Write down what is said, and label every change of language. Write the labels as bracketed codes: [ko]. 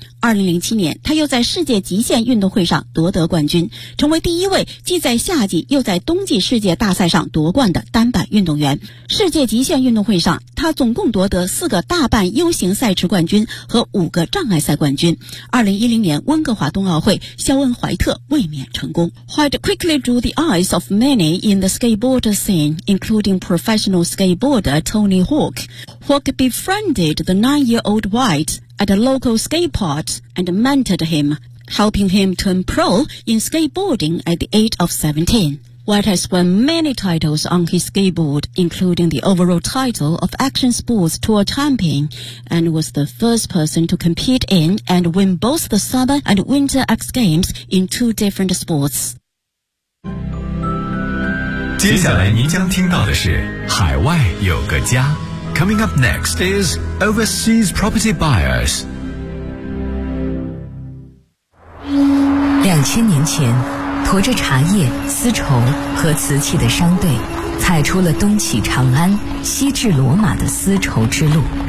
[zh] 2007年他又在世界极限运动会上夺得冠军，成为第一位既在夏季又在冬季世界大赛上夺冠的单板运动员。世界极限运动会上他总共夺得4个大半 U 型赛池冠军和5个障碍赛冠军。 2010年温哥华冬奥会，肖恩·怀特卫冕成功。 [en] White quickly drew the eyes of many in the skateboard scene, including professional skateboarder Tony Hawk. Hawk befriended the 9-year-old White at a local skate park and mentored him, helping him turn pro in skateboarding at the age of 17. White has won many titles on his skateboard, including the overall title of Action Sports Tour Champion, and was the first person to compete in and win both the Summer and Winter X Games in 2 different sports. [zh] 接下来您将听到的是海外有个家。 [en] Coming up next is Overseas Property Buyers。 [zh] 2000年前，驮着茶叶、丝绸和瓷器的商队踩出了东起长安、西至罗马的丝绸之路。